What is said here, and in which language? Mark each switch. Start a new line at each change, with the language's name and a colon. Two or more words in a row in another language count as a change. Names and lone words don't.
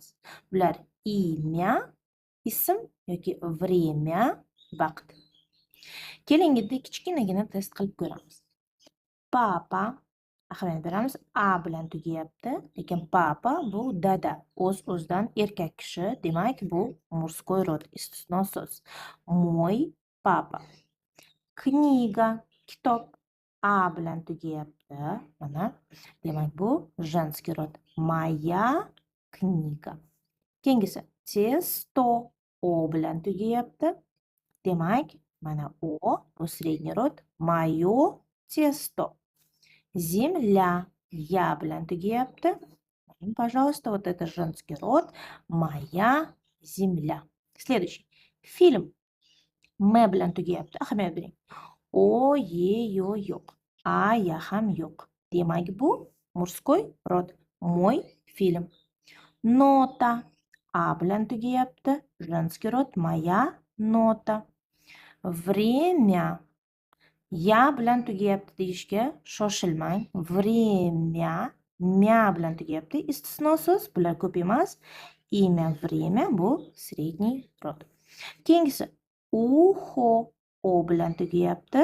Uzbek: Bular imya, ism yoki время, vaqt. Keling, endi kichkinagina test qilib ko'ramiz. Papa, ahamiyat beramiz, a bilan tugayapti, lekin papa bu dada, o'z-o'zidan erkak kishi, demak bu
Russian: мужской род,
Uzbek: istisno so'z.
Russian: Мой папа. Kniga,
Uzbek: kitob, a bilan tugayapti, mana, demak bu
Russian: женский род. Моя книга.
Uzbek: Keyingisi testo, o bilan tugayapti, demak mana o bu
Russian: средний род. Moё тесто. Земля, я
Uzbek: bilan tugayapti.
Russian: Пожалуйста, вот это женский род. Моя земля. Следующий. Фильм.
Uzbek: M bilan tugayapti. Ahamiyat bering. O, ye, yo yo'q. A, ya ham yo'q. Demak bu
Russian: мужской род. Мой фильм. Нота.
Uzbek: A bilan tugayapti.
Russian: Женский род. Моя нота. Время.
Uzbek: Ya bilan tugayapti deyishga shoshilmang. Время, mya bilan tugayapti. Istisno so'z, bular ko'p emas.
Russian: Imya, время bu средний род.
Uzbek: Keyingisi uho, o bilan tugayapti.